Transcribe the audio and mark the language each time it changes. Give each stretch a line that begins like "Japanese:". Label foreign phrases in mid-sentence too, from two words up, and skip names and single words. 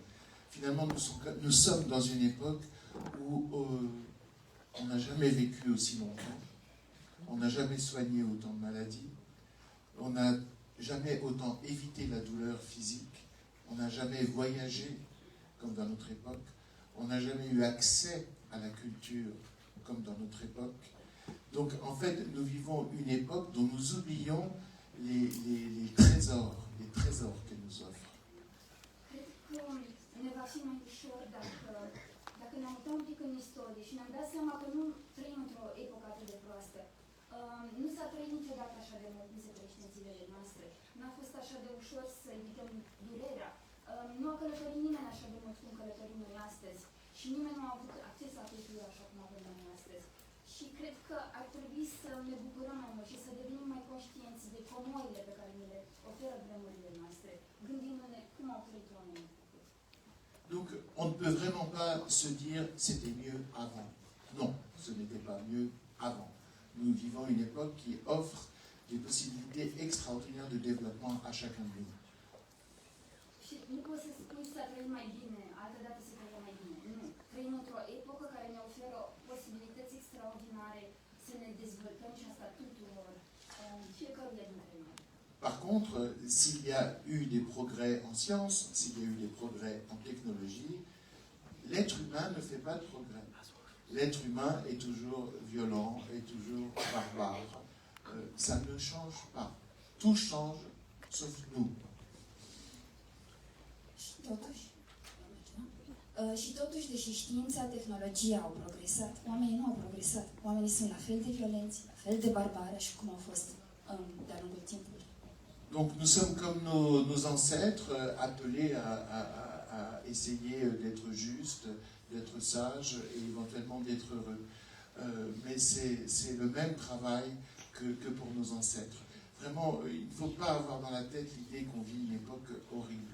French: Finalement, nous sommes dans une époque où on n'a jamais vécu aussi longtemps, on n'a jamais soigné autant de maladies, on n'a jamais autant évité la douleur physique, on n'a jamais voyagé comme dans notre époque, on n'a jamais eu accès à la culture comme dans notre époque. Donc en fait, nous vivons une époque dont nous oublions les trésors qu'elle nous offre.
Romanian: Nu s-a trăit niciodată așa de mult cum se trăiește în zilele noastre. N-a fost așa de ușor să evităm durerea. Nu a călătorit nimeni așa de mult cum călătorim noi astăzi. Și nimeni nu a avut acces la cultură așa cum avem noi astăzi. Și cred că ar trebui să ne bucurăm mai mult și să devenim mai conștienți de comorile pe care ne le oferă vremurile noastre, gândindu-ne cum au trăit oamenii.
French: Donc on ne peut vraiment pas se dire c'était mieux avant. Non, ce n'était pas mieux avant. Nous vivons une époque qui offre des possibilités extraordinaires de développement à chacun de nous.
Romanian: Și nu poți să spui să trăim mai bine, altă dată să trăim mai bine. Nu. Trăim într-o epocă care ne oferă posibilități extraordinare să ne dezvoltăm și asta tuturor, fiecăruia dintre noi.
French: Par contre, s'il y a eu des progrès en science, s'il y a eu des progrès en technologie, l'être humain ne fait pas de progrès. L'être humain est toujours violent, est toujours barbare. Ça ne change pas. Tout change, sauf nous.
Romanian: Și totuși, deși știința, tehnologia au progresat, oamenii nu au progresat. Oamenii sunt la fel de violenți, la fel de barbari, așa cum au fost de-a lungul timpului.
French: Donc nous sommes comme nos ancêtres appelés à essayer d'être justes, d'être sages et éventuellement d'être heureux. Mais c'est le même travail que pour nos ancêtres. Vraiment, il ne faut pas avoir dans la tête l'idée qu'on vit une époque horrible.